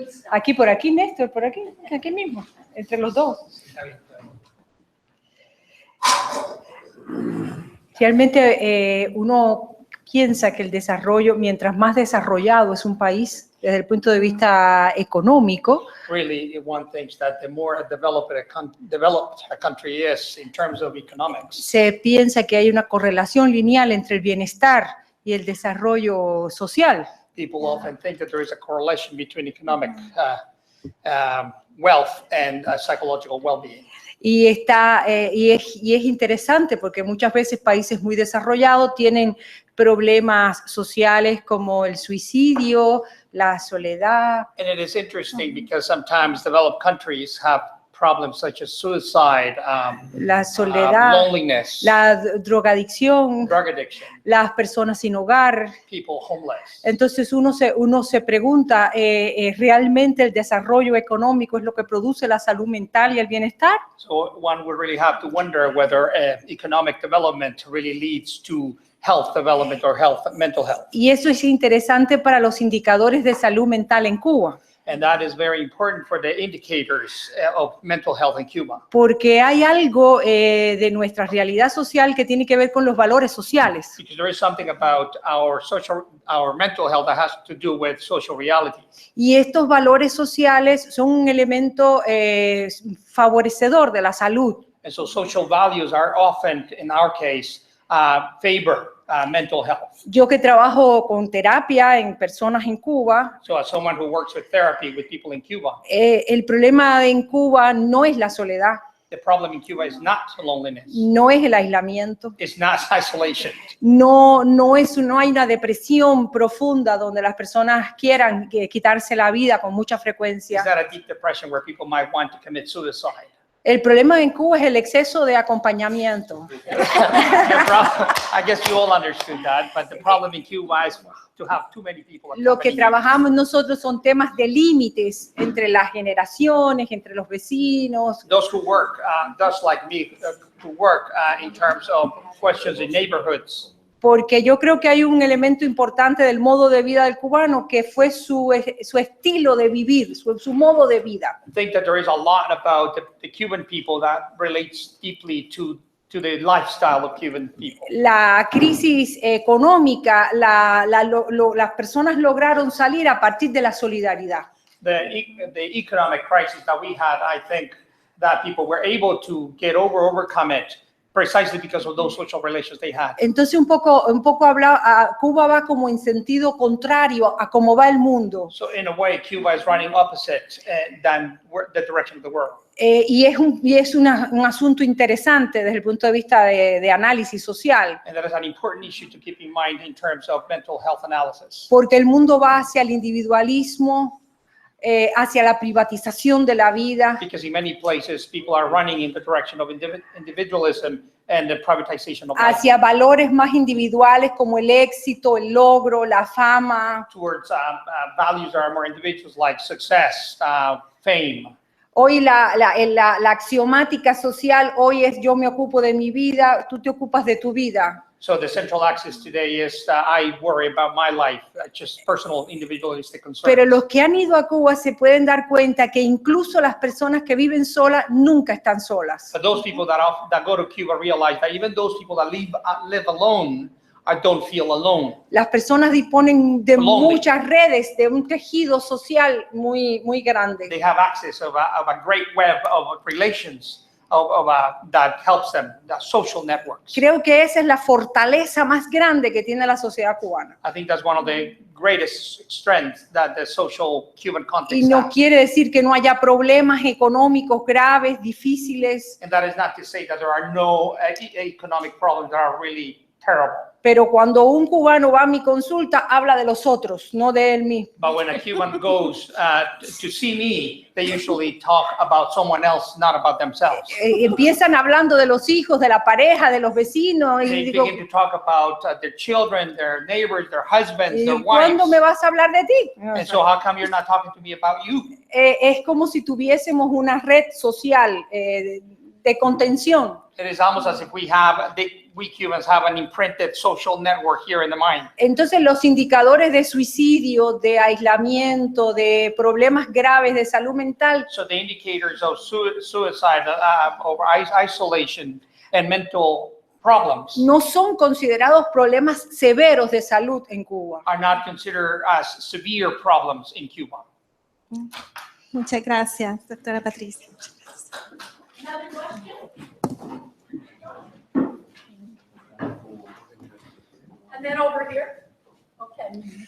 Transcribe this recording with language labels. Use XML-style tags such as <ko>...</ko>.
<es>Aquí, por aquí, Néstor, por aquí mismo, entre los dos. Realmente uno piensa que el desarrollo, mientras más desarrollado es un país desde el punto de vista económico,</es> <en>Really, one thinks that the more developed a country is in terms of economics,</en> <es>se piensa que hay una correlación lineal entre el bienestar y el desarrollo social.</es> <en>people often think that there is a correlation between economic wealth and psychological well-being.</en> <es>Y es interesante porque muchas veces países muy desarrollados tienen problemas sociales como el suicidio, la soledad.</es> <en>And it is interesting because sometimes developed countries have problems such as suicide,</en> <es>La soledad,</es> <en>loneliness,</en> <es>la drogadicción,</es> <en>drug addiction,</en> <es>las personas sin hogar.</es> <en>people homeless.</en> <es>Entonces uno se pregunta, ¿realmente el desarrollo económico es lo que produce la salud mental y el bienestar?</es> <en>So one would really have to wonder whether economic development really leads to health development or mental health.</en> <es>Y eso es interesante para los indicadores de salud mental en Cuba.</es> <en>And that is very important for the indicators of mental health in Cuba.</en> <es>Porque hay algo de nuestra realidad social que tiene que ver con los valores sociales.</es> <en>Because there is something about our mental health that has to do with social realities.</en> <es>Y estos valores sociales son un elemento favorecedor de la salud.</es> <en>And so social values are often, in our case, favor mental health.</en> <es>Yo que trabajo con terapia en personas en Cuba,</es> <en>So as someone who works with therapy with people in Cuba,</en> <es>el problema en Cuba no es la soledad,</es> <en>the problem in Cuba is not loneliness.</en> <es>no es el aislamiento,</es> <en>It's not isolation.</en> <es>no hay una depresión profunda donde las personas quieran quitarse la vida con mucha frecuencia.</es> <en>It's not a deep depression where people might want to commit suicide.</en> <es>El problema en Cuba es el exceso de acompañamiento.</es> <en>I guess you all understood that, but the problem in Cuba is to have too many people.</en> <es>Lo que trabajamos nosotros son temas de límites entre las generaciones, entre los vecinos.</es> <en>Those who work, thus like me, who work in terms of questions in neighborhoods.</en> <es>Porque yo creo que hay un elemento importante del modo de vida del cubano que fue su estilo de vivir, su modo de vida.</es> <en>I think that there is a lot about the Cuban people that relates deeply to the lifestyle of Cuban people.</en> <es>La crisis económica, las personas lograron salir a partir de la solidaridad.</es> <en>The economic crisis that we had, I think that people were able to overcome it precisely because of those social relations they had.</en> <es>Entonces un poco Cuba va como en sentido contrario a cómo va el mundo.</es> <en>So in a way, Cuba is running opposite than the direction of the world.</en> <es>Y es un asunto interesante desde el punto de vista de análisis social.</es> <en>And that is an important issue to keep in mind in terms of mental health analysis.</en> <es>Porque el mundo va hacia el individualismo, hacia la privatización de la vida.</es> <en>Because in many places, people are running in the direction of individualism, and the privatization of life</en> <es>hacia valores más individuales como el éxito, el logro, la fama.</es> <en>towards values that are more individuals like success, fame.</en> <es>Hoy la axiomática social hoy es yo me ocupo de mi vida, tú te ocupas de tu vida.</es> <en>So the central axis today is I worry about my life, just personal, individualistic concerns.</en> <es>Pero los que han ido a Cuba se pueden dar cuenta que incluso las personas que viven solas nunca están solas.</es> <en>But those people that go to Cuba realize that even those people that live alone don't feel alone.</en> <es>Las personas disponen de</es> <en>Lonely.</en> <es>muchas redes, de un tejido social muy grande.</es> <en>They have access of a great web of relations that helps them, the social networks.</en> <es>Creo que esa es la fortaleza más grande que tiene la sociedad cubana.</es> <en>I think that's one of the greatest strengths that the social Cuban</en> <es>Y</es> <en>context</en> <es>no</es> <en>has.</en> <es>quiere decir que no haya problemas económicos graves, difíciles,</es> <en>And that is not to say that there are no economic problems that are really terrible.</en> <es>pero cuando un cubano va a mi consulta, habla de los otros, no de él mismo.</es> <en>But when a Cuban goes to see me, they usually talk about someone else, not about themselves.</en> <es>Empiezan hablando de los hijos, de la pareja, de los vecinos, y</es> <en>They</en> <es>digo,</es> <en>begin to talk about their children, their neighbors, their husbands, their</en> <es>¿cuándo</es> <en>wives.</en> <es>me vas a hablar de ti?</es> <en>And so how come you're not talking to me about you?</en> <es>Es como si tuviésemos una red social de contención.</es> <en>It is almost as if we Cubans have an imprinted social network here in the mind.</en> <es>Entonces los indicadores de suicidio, de aislamiento, de problemas graves de salud mental</es> <en>So the indicators of suicide, or isolation and mental problems</en> <es>no son considerados problemas severos de salud en Cuba.</es> <en>are not considered as severe problems in Cuba.</en> <es>Muchas gracias, doctora Patricia.</es> <en>And then over here. Okay.</en>